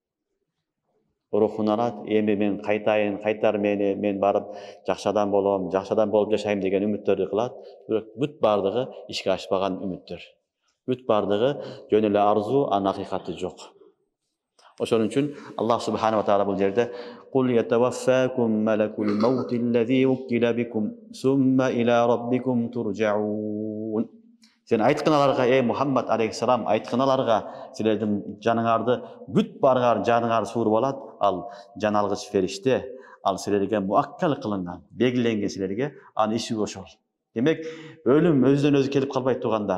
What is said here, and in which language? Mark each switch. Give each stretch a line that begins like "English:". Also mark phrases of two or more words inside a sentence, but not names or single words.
Kyrgyz: Рухун алат, эми мен кайтайын, кайтар мени, мен барып жакшы адам болом, жакшы адам болуп жашайм деген үмүттөрдү кылат. Бирок бүт бардыгы ишке ашпаган үмүттөр. Бүт бардыгы жөн эле арзу, анын акыйкаты жок. Ошон үчүн
Arabic: الله سبحانه وتعالى
Kyrgyz: бул жерде
Arabic: "قل يتوفاكم ملك الموت الذي وكل بكم ثم إلى ربكم ترجعون."
Kyrgyz: Сен айткын аларга, эй Мухаммад алейхиссалам, айткын аларга, силердин жаныңарды бүт баргар жаныңар сууруп алат, ал жан алгыч фериште, ал силерге муаккал кылынган, белгиленген силерге анын иши ошол. Демек, өлүм өзүнөн өзү келип калбайт туугандар.